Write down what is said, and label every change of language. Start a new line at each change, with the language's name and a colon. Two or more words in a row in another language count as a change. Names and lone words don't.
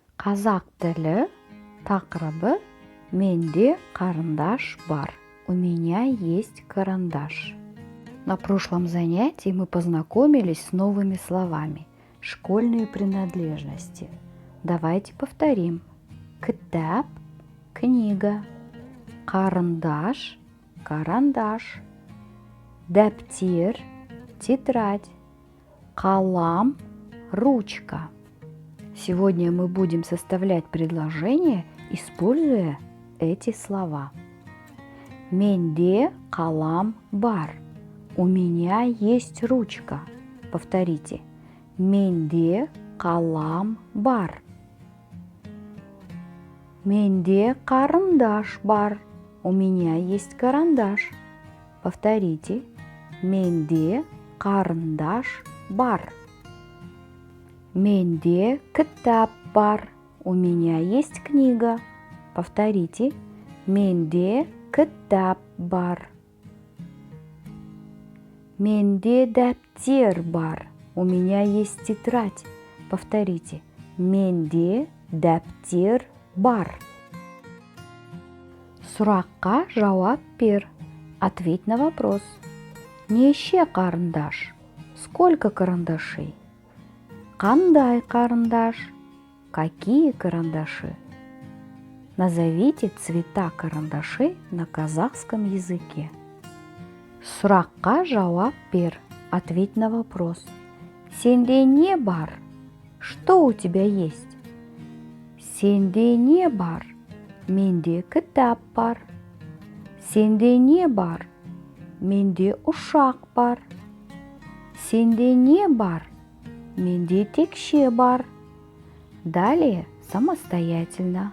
Kazakh: Қазақ тілі тақырыбы «Менде карандаш бар».
Russian: У меня есть карандаш. На прошлом занятии мы познакомились с новыми словами. Школьные принадлежности. Давайте повторим. Кітап – книга. Карандаш – карандаш. Дәптер – тетрадь. Калам – ручка. Сегодня мы будем составлять предложения, используя эти слова.
Kazakh: Менде калам бар.
Russian: У меня есть ручка. Повторите.
Kazakh: Менде калам бар. Менде карандаш бар.
Russian: У меня есть карандаш. Повторите.
Kazakh: Менде карандаш бар. Менде кітап бар.
Russian: У меня есть книга. Повторите.
Kazakh: Менде кітап бар. Менде дәптер бар.
Russian: У меня есть тетрадь. Повторите.
Kazakh: Менде дәптер бар. Сұраққа жауап бер.
Russian: Ответь на вопрос.
Kazakh: Неше карандаш?
Russian: Сколько карандашей?
Kazakh: Қандай карандаш?
Russian: Какие карандаши? Назовите цвета карандашей на казахском языке.
Kazakh: Сұраққа жауап бер.
Russian: Ответь на вопрос.
Kazakh: Сенде не бар?
Russian: Что у тебя есть?
Kazakh: Сенде не бар? Менде кітап бар. Сенде не бар? Менде ұшақ бар. Сенде не бар? Менде текше бар.
Russian: Далее самостоятельно.